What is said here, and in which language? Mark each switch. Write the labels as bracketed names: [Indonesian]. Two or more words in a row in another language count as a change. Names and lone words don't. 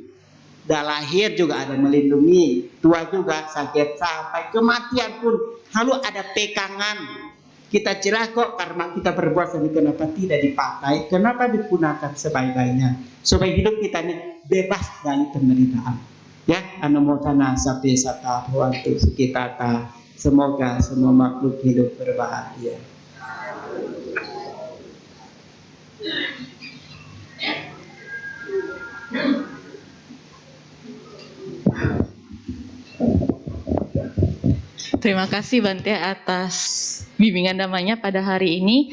[Indonesian] Dah lahir juga ada melindungi, tua juga sakit sampai kematian pun lalu ada pegangan. Kita cerah kok karena kita berbuat ini kenapa tidak dipakai, kenapa digunakan sebaik-baiknya supaya hidup kita ini bebas dari penderitaan. [Pali] Ya, anumodana sapi sata bhavantu sukitata. [Indonesian] Semoga semua makhluk hidup berbahagia. Terima kasih Bante atas bimbingan damanya pada hari ini.